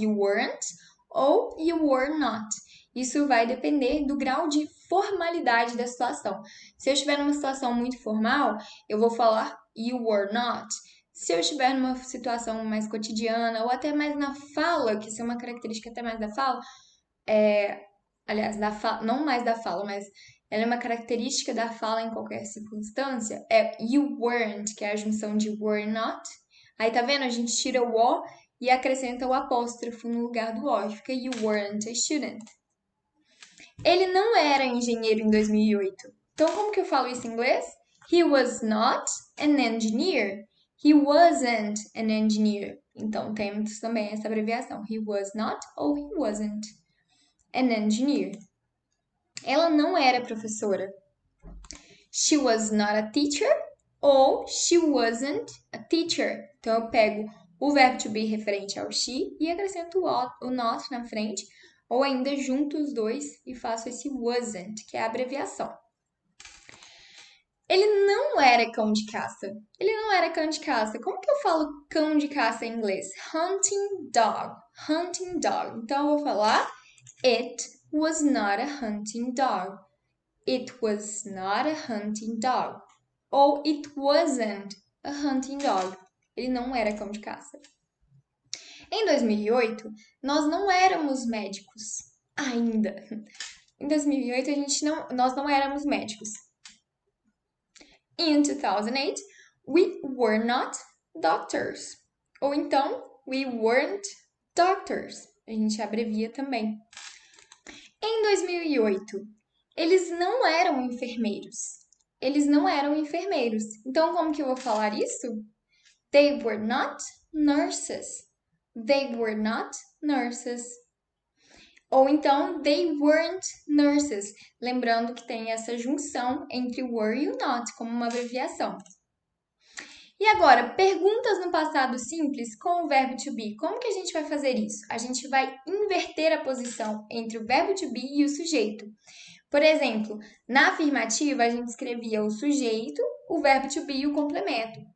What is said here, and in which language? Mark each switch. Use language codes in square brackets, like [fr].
[en] You weren't ou you were not. [pt] Isso vai depender do grau de formalidade da situação. Se eu estiver numa situação muito formal, eu vou falar [en] you were not. [pt] Se eu estiver numa situação mais cotidiana ou até mais na fala, que isso é uma característica até mais da fala, aliás, não mais da fala, mas ela é uma característica da fala em qualquer circunstância, é [en] you weren't, [pt] que é a junção de were not. Aí tá vendo? A gente tira o O e acrescenta o apóstrofo no lugar do O, fica [en] you weren't a student. [pt] Ele não era engenheiro em 2008. Então, como que eu falo isso em inglês? [en] He was not an engineer. He wasn't an engineer. [pt] Então, temos também essa abreviação. [en] He was not ou he wasn't an engineer. [pt] Ela não era professora. [en] She was not a teacher ou she wasn't a teacher. [pt] Então, eu pego o verbo to be referente ao she e acrescento o not na frente, ou ainda junto os dois e faço esse wasn't, que é a abreviação. Ele não era cão de caça. Ele não era cão de caça. Como que eu falo cão de caça em inglês? [en] Hunting dog. Hunting dog. [pt] Então, eu vou falar [en] It was not a hunting dog. It was not a hunting dog. Ou it wasn't a hunting dog. [pt] Ele não era cão de caça. Em 2008, nós não éramos médicos ainda. Em 2008, nós não éramos médicos. [en] In 2008, we were not doctors. [pt] Ou então, [en] we weren't doctors. [pt] A gente abrevia também. Em 2008, eles não eram enfermeiros. Eles não eram enfermeiros. Então, como que eu vou falar isso? [en] They were not nurses. They were not nurses. [pt] Ou então, [en] they weren't nurses. [pt] Lembrando que tem essa junção entre were e o not, como uma abreviação. E agora, perguntas no passado simples com o verbo to be. Como que a gente vai fazer isso? A gente vai inverter a posição entre o verbo to be e o sujeito. Por exemplo, na afirmativa, a gente escrevia o sujeito, o verbo to be e o complemento.